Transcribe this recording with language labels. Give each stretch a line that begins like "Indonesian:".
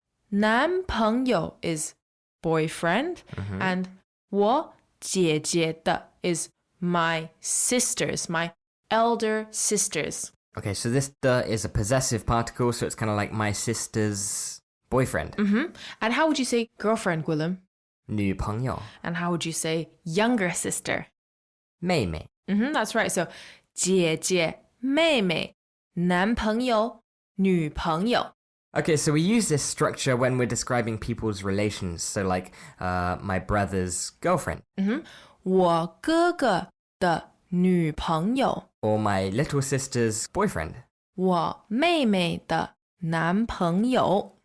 English: 男朋友 is boyfriend. And
Chinese: 我姐姐的
English: is my sisters, my elder sisters. Okay, so this the is a possessive particle, so it's kind of like my sister's boyfriend. And how would you say girlfriend, Willem?
Chinese: 女朋友.
English: And how would you say younger sister?
Chinese: 妹妹.
English: That's right.
Chinese: So 姐姐妹妹男朋友女朋友.
English: Okay, so we use this structure when we're describing people's relations. So like my brother's girlfriend.
Chinese: 我哥哥的女朋友.
English: Or my little sister's boyfriend.
Chinese: 我妹妹的男朋友.